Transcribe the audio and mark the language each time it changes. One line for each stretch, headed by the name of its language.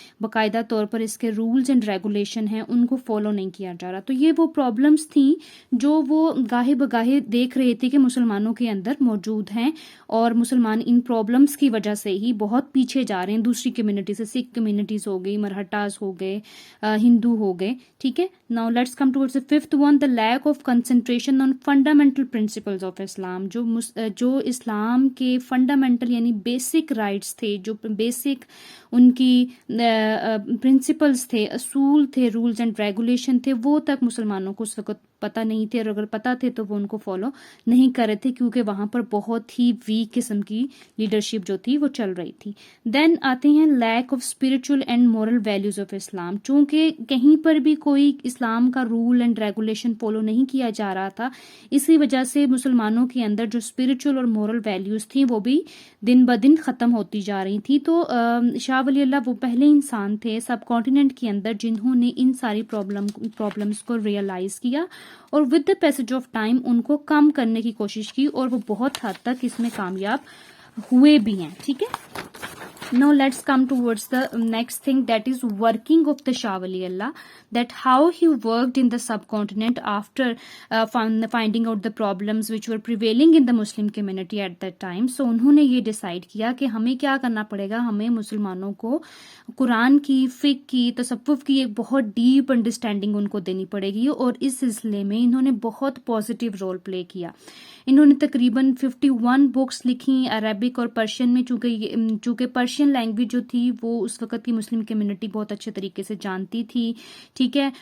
Urdu: باقاعدہ طور پر اس کے رولز اینڈ ریگولیشن ہیں، ان کو فالو نہیں کیا جا رہا. تو یہ وہ پرابلمس تھیں جو وہ گاہے بگاہے دیکھ رہے تھے کہ مسلمانوں کے اندر موجود ہیں، اور مسلمان ان پرابلمس کی وجہ سے ہی بہت پیچھے جا رہے ہیں دوسری کمیونٹی سے. سکھ کمیونٹیز ہو گئی، مرہٹاز ہو گئے، ہندو ہو گئے. ٹھیک ہے.
English: Now let's come towards the fifth one, the lack of concentration on fundamental principles of Islam.
Urdu: جو اسلام کے فنڈامنٹل یعنی بیسک رائٹس تھے، جو بیسک ان کی پرنسپلز تھے، اصول تھے، رولز اینڈ ریگولیشن تھے، وہ تک مسلمانوں کو اس وقت پتہ نہیں تھے، اور اگر پتہ تھے تو وہ ان کو فالو نہیں کر رہے تھے، کیونکہ وہاں پر بہت ہی ویک قسم کی لیڈرشپ جو تھی وہ چل رہی تھی.
English: دین
Urdu: آتے ہیں
English: Lack of spiritual and moral values of Islam.
Urdu: چونکہ کہیں پر بھی کوئی اسلام کا رول اینڈ ریگولیشن فالو نہیں کیا جا رہا تھا، اسی وجہ سے مسلمانوں کے اندر جو اسپرچل اور مورل ویلیوز تھیں وہ بھی دن بدن ختم ہوتی جا رہی تھی. تو شاہ ولی اللہ وہ پہلے انسان تھے سب کانٹیننٹ کے اندر جنہوں نے ان ساری پرابلمس کو ریئلائز کیا، اور
English: with the passage of time
Urdu: ان کو کم کرنے کی کوشش کی، اور وہ بہت حد تک اس میں کامیاب ہوئے بھی ہیں. ٹھیک ہے.
English: Now let's come towards the next thing, that is working of the Shah Wali Allah, that how he worked in the subcontinent after finding out the problems which were prevailing in the Muslim community at that time.
Urdu: So انہوں نے یہ decide کیا کہ ہمیں کیا کرنا پڑے گا، ہمیں مسلمانوں کو قرآن کی، فقہ کی، تصوف کی ایک بہت ڈیپ انڈرسٹینڈنگ ان کو دینی پڑے گی، اور اس سلسلے میں انہوں نے بہت پازیٹیو رول پلے کیا. انہوں نے تقریباً 51 بکس لکھی عربک اور پرشین میں، چونکہ پرشین لینگویج جو تھی وہ اس وقت کی مسلم کمیونٹی بہت اچھے طریقے سے جانتی تھی. ٹھیک ہے.